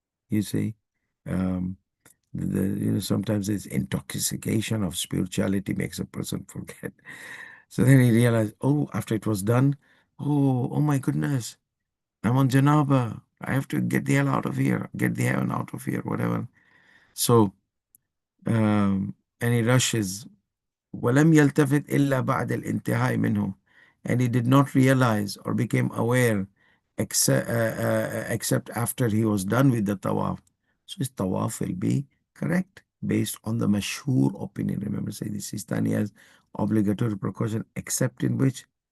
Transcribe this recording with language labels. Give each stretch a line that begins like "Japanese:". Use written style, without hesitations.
English: You see, um, sometimes this intoxication of spirituality makes a person forget. So then he realized, oh, after it was done, oh my goodness, I'm on Janaba. I have to get the hell out of here, get the heaven out of here, whatever. So, and he rushes.
Arabic: ولم يلتفت إلا بعد الانتهاء منه.
English: And he did not realize or became aware except after he was done with the tawaf. So his tawaf will be correct based on the mashhur opinion. Remember, say the Sistani has obligatory precaution except in which?